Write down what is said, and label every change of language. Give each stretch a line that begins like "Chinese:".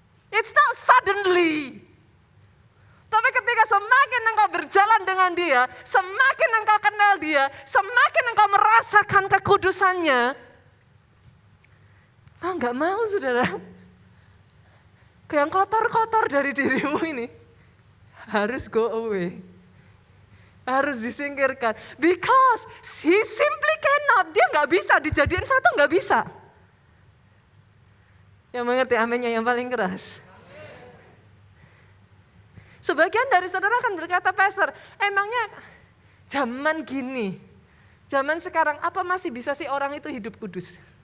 English: It's not suddenly.
Indonesian: Tapi ketika semakin engkau berjalan dengan dia, semakin engkau kenal dia, semakin engkau merasakan kekudusannya, gak mau saudara. Yang kotor-kotor dari dirimu ini harus
English: go away.
Indonesian: Harus disingkirkan.
English: Because he simply cannot.
Indonesian: Dia gak bisa dijadiin satu, gak bisa. Yang mengerti aminnya yang paling keras. Sebagian dari saudara akan berkata, Pastor, emangnya zaman gini, zaman sekarang apa masih bisa sih orang itu hidup kudus?